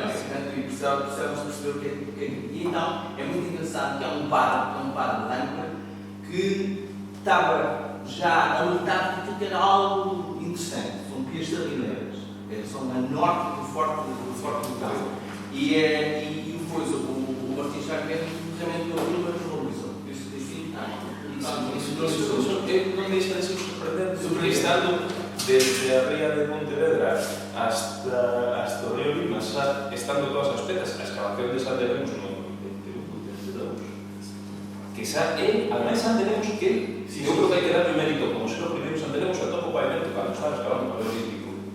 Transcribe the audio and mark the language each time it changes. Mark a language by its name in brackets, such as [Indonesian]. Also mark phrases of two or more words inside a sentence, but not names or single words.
[Portuguese] E precisávamos perceber o que é. E então é muito engraçado que há um padre de âncora que estava já a lutar por aquilo que era algo interessante. São pias salineiras. São a norte do Forte do Cabo. E depois o Martim Sarmento realmente não viu, mas valorizou. [Galician] Non deixa de ser sorprendente, estando desde a ría de Pontevedra hasta o río Lima, estando todas as pezas, a excavación de Sanderemos no 22, que ademais Sanderemos que eu creo que hai que darle mérito, como se o primeiro Sanderemos a topo pavimento cando estaba excavando o Paleolítico.